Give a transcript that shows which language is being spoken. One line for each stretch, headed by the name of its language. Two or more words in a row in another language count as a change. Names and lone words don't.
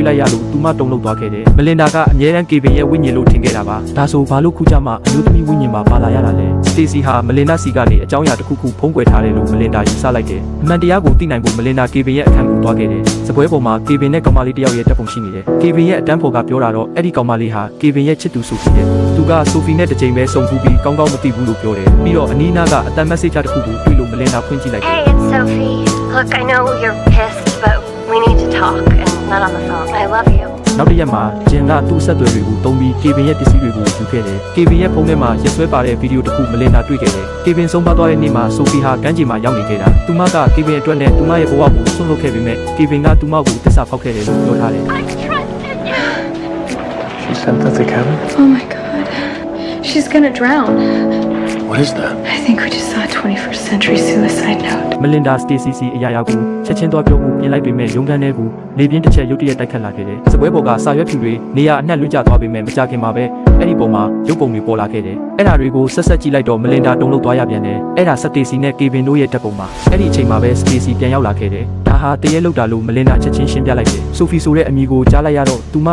Burmese: လိုက်ရလို့သူမတုန်လှုပ်သွားခဲ့တယ်မလင်ဒါကအမြဲတမ်းကေဗင်ရဲ့ဝိညာဉ်လို့ထင်ခဲ့တာပါဒါဆိုဘာလို့ခုကြမှာအမျိုးသမီးဝိညာဉ်မှာပါလာရတာလဲစတေစီဟာမလင်ဒါစီကနေအကြောင်းအရာတစ်ခုခုဖုံးကွယ်ထားတယ်လို့မလင်ဒါယူဆလိုက်တယ်အမှန်တရားကိုသိနိုင်ဖို့မလင်ဒါကေဗင်ရဲ့အခန်းကိုသွားခဲ့တယ်စပွဲပေါ်မှာကေဗင်နဲ့ကောင်မလေးတစ်ယောက်ရဲ့တပ်ပုံရှိနေတယ်ကေဗင်ရဲ့အတန်းဖော်ကပြောတာတော့အဲ့ဒီကောင်မလေးဟာကေဗင်ရဲ့ချစ်သူဆိုဖီတယ်သူကဆိုဖီနဲ့တစ်ချိန်ပဲစုံဖူးပြီးကောင်းကောင်းမသိဘူးလို့ပြောတယ်ပြီးတော့အနီးနားကအတန်မက်ဆေ့ချတစ်ခုကိုတွေ့လို့မလင်ဒါဖွင့်ကြည့်လိုက်တယ်
English: Hey, it's Sophie. Look, I know you're pissed, but we need to talk and not on the phone. I love you.
Burmese: နောက်တစ်ရက်မှာဂျင်ကသူ့ဆက်သွယ်တွေကိုတုံးပြီးကေဗင်ရဲ့ပစ္စည်းတွေကိုယူခဲ့တယ်ကေဗင်ရဲ့ဖုန်းထဲမှာရက်ဆွဲပါတဲ့ဗီဒီယိုတစ်ခုမလင်နာတွေ့ခဲ့တယ်ကေဗင်ဆုံးပါသွားတဲ့နေ့မှာဆိုဖီဟာကမ်းခြေမှာရောက်နေခဲ့တာသူမကကေဗင်အတွက်နဲ့သူမရဲ့ဘဝကိုဆွန့်လွတ်ခဲ့ပေမဲ့ကေဗင်ကသူမကိုသစ္စာဖောက်ခဲ့တယ်လို့ပြောထားတယ်
English: She sent that to Kevin? Oh my god. She's gonna drown. What is that? I think we just saw a 21st century suicide note.
Burmese: မလင်ဒါစတေစီစီအရာရာကိုချက်ချင်းသွားပြောဖို့ပြင်လိုက်ပေမဲ့ရုံးခန်းထဲကိုနေပြင်းတစ်ချက်ရုတ်တရက်တိုက်ခတ်လာခဲ့တယ်စပွဲပေါ်ကစာရွက်ဖြူတွေနေရာအနှံ့လွင့်ကျသွားပေမဲ့မကြခင်မှာပဲအဲ့ဒီပုံမှာရုပ်ပုံတွေပေါ်လာခဲ့တယ်အဲ့ဒါတွေကိုဆက်ဆက်ကြည့်လိုက်တော့မလင် ဒါတုံ့လောက်သွားရပြန်တယ်အဲ့ဒါစတေစီနဲ့ကေဗင်တို့ရဲ့တပ်ပုံမှာအဲ့ဒီအချိန်မှာပဲစတေစီပြန်ရောက်လာခဲ့တယ်ဒါဟာတရေလောက်တာလို့မလင်ဒါချက်ချင်းရှင်းပြလိုက်တယ်ဆိုဖီဆိုတဲ့အမည်ကိုကြားလိုက်ရတော့သူမ